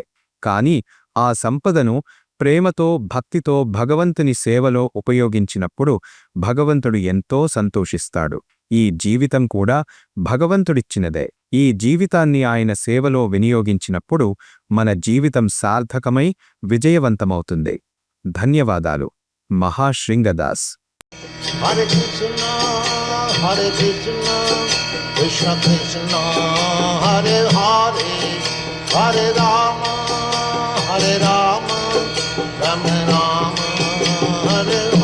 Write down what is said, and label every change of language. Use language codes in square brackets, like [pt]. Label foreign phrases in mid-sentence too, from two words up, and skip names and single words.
[te] కాని ఆ సంపదను ప్రేమతో భక్తితో భగవంతుని సేవలో ఉపయోగించినప్పుడు భగవంతుడు ఎంతో సంతోషిస్తాడు. ఈ జీవితం కూడా భగవంతుడిచ్చినదే. ఈ జీవితాన్ని ఆయన సేవలో వినియోగించినప్పుడు మన జీవితం సార్థకమై విజయవంతమవుతుంది. ధన్యవాదాలు. మహాశ్రీంగదాస్. [sa] Hare Krishna, Hare Krishna, Krishna Krishna, Hare Hare, Hare Rama, Hare Rama, Rama Rama, Hare